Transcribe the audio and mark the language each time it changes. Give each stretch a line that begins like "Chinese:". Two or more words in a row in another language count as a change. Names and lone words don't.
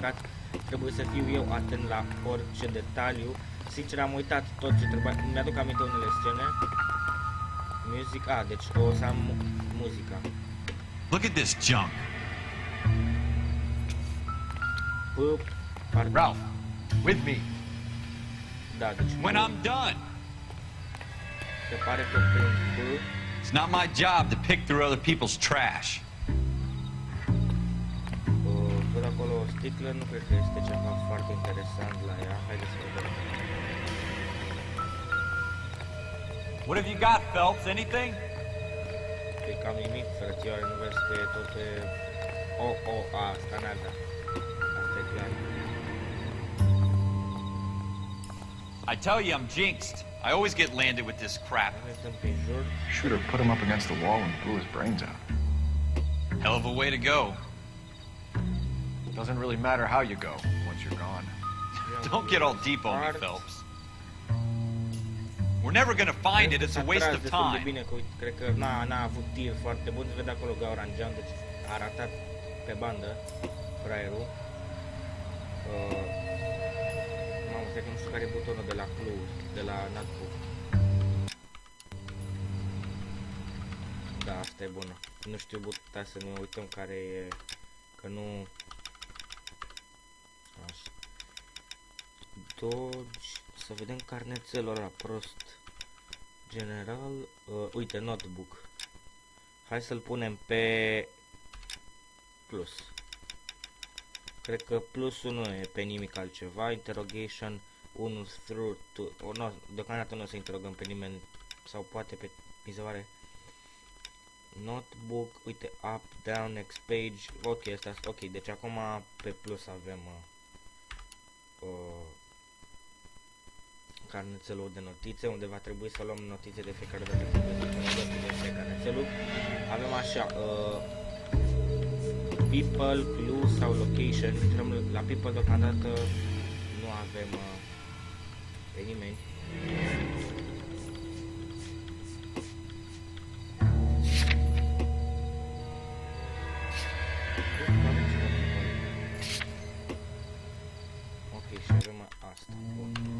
Romanian: Trebuie să fiu eu atent la orice detaliu. Sincer, am uitat tot ce trebuia. Mi-aduc aminte unele scene. Music, deci o să am muzica.
English: Look at this junk. Ralph, with me.
Romanian: Da, deci
English: When I'm done.
Romanian: se pare că prin
English: It's not my job to pick through other people's trash.
Romanian: văd acolo o sticlă, nu cred că este ceva foarte interesant la ea. Haideți să vedem.
English: What have you got, Phelps? Anything?
Romanian: E cam nimic, frățioare, nu vezi că e tot pe... asta n-ar da. Asta e clar.
English: I tell you, I'm jinxed. I always get landed with this crap. Ne stăm prin jur. Shooter put him up against the wall and blew his brains out. Hell of a way to go. Doesn't really matter how you go once you're gone. Don't get all deep on me, Phelps. We're never gonna find it. It's a waste of time.
Romanian: Bine, că, cred că n-a avut tir foarte bun. Se vede acolo gaura în geam, deci a ratat pe bandă fraierul. Mamă, cred că nu știu care e butonul de la close, de la notebook. Da, asta e bună. Nu știu, putea să ne uităm care e, că nu... Așa. Dodge, să vedem carnețelul ăla prost. General, uite, notebook. Hai să-l punem pe plus. Cred că plusul nu e pe nimic altceva.
English: Interrogation 1 through 2.
Romanian: No, deocamdată nu o să interogăm pe nimeni. Sau poate pe, mi se pare, notebook, uite,
English: up, down, next page.
Romanian: Ok, asta, ok, deci acum pe plus avem carnețelul de notițe, unde va trebui să luăm notițe de fiecare dată când de carnețelul. Avem așa,
English: people, clue sau location.
Romanian: Intrăm la people deocamdată, nu avem pe nimeni. Ok, și avem asta. Bun.